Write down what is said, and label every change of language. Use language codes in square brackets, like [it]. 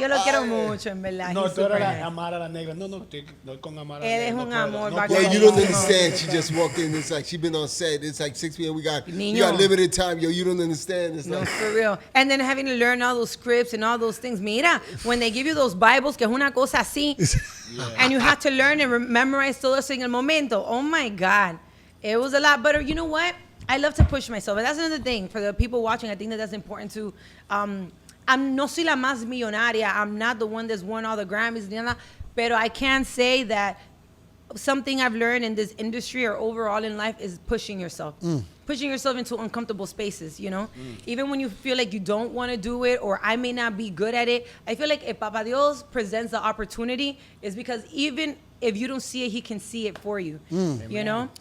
[es] Yo lo quiero mucho, en verdad. No, tú eres la Amara La Negra. No, estoy con Amara La Negra. Él es un amor. [en] Yo, you don't understand. She just walked in. It's like she been on set. It's like 6 p.m. We got limited time. Yo, you don't understand. It's like, for real. And then having to learn all those scripts and all those things. [es] Mira, [en] when they give you those Bibles, [es] que es una cosa así, [en] and you have to learn and memorize [es] todo eso en el momento. [en] Oh my God. It was a lot better. You know what? I love to push myself. And that's another thing for the people watching. I think that's important too. [es] I'm no soy la más millonaria. [en] I'm not the one that's won all the Grammys. But I can say that something I've learned in this industry or overall in life is pushing yourself. Pushing yourself into uncomfortable spaces, you know? Even when you feel like you don't want to do it or I may not be good at it, I feel like if Papa Dios presents the opportunity, is because even if you don't see it, he can see it for you, you know?